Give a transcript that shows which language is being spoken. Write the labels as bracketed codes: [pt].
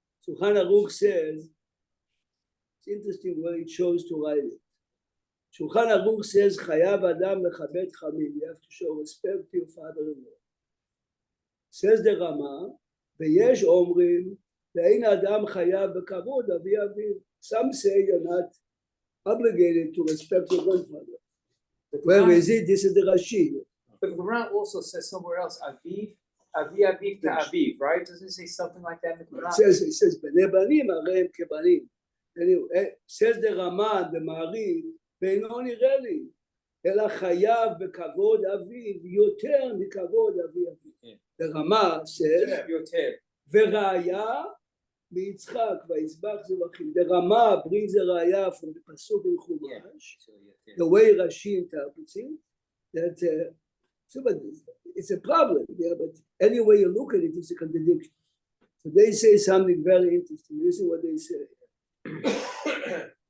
[en] Shulchan Aruch says, it's interesting where it chose to write it. Shulchan Aruch says, [he] Chayav Adam lechabed chamim. [en] You have to show respect to your father-in-law. Says the Rama, [he] ויש אומרים, ואין אדם חייב בכבוד אבי אביו. [en] Some say you're not obligated to respect your grandfather. Where is it? This is the Rashi. But the Quran also says somewhere else, Aviv to Aviv, right? Doesn't it say something like that in the Quran? It says, [he] בני בנים הרי הם כבנים. [en] Anyway, says the Rama, the Ma'ariv, [he] ואינו נראה לי, אלא חייב בכבוד אביו יותר מכבוד אבי אביו. [en] The Rama says, [he] Yoter. וראיה מיצחק, ויזבח זבחים. [en] The Rama brings a ראיה from the Pasuk in Chumash, the way Rashi interprets it, that so, but it's a problem, yeah, but any way you look at it, it's a contradiction. So they say something very interesting. Listen what they say.